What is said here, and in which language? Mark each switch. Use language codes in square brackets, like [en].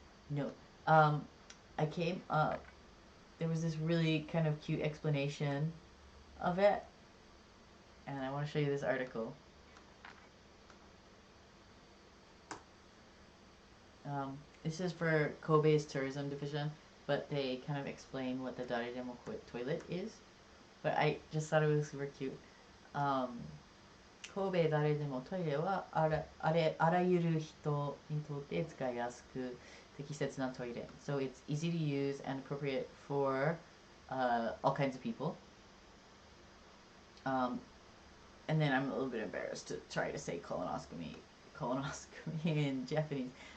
[en] No. I came up, there was this really kind of cute explanation of it, and I want to show you this article. This is for Kobe's tourism division, but they kind of explain what the daredemo toilet is. But I just thought it was super cute. [ja] 神戸誰でもトイレはあらゆる人にとって使いやすく適切なトイレ。 [en] So it's easy to use and appropriate for all kinds of people. And then I'm a little bit embarrassed to try to say colonoscopy in Japanese.